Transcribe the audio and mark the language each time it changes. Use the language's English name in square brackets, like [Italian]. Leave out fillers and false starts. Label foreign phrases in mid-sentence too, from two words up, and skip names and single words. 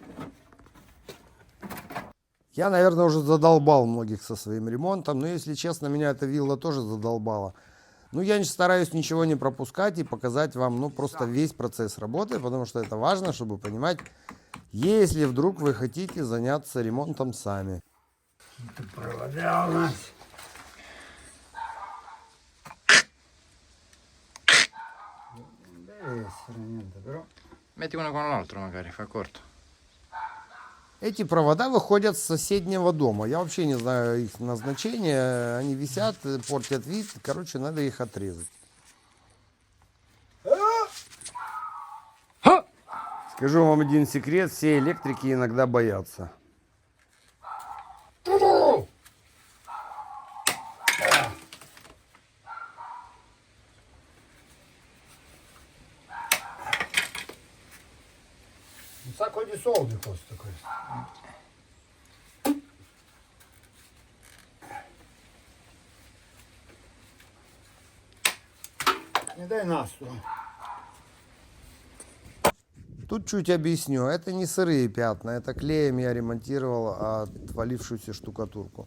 [Russian] Я, наверное, уже задолбал многих со своим ремонтом, но, если честно, меня эта вилла тоже задолбала. Ну, я стараюсь ничего не пропускать и показать вам, ну, просто весь процесс работы, потому что это важно, чтобы понимать, если вдруг вы хотите заняться ремонтом сами. Тут провода у нас. [Italian] Metti uno con l'altro magari, fa corto. [Russian] Эти провода выходят с соседнего дома. Я вообще не знаю их назначения. Они висят, портят вид. Короче, надо их отрезать. Скажу вам один секрет. Все электрики иногда боятся. [Italian] Sacco di soldi costa questo. [Russian] Не дай насту. Тут чуть объясню. Это не сырые пятна. Это клеем я ремонтировал отвалившуюся штукатурку.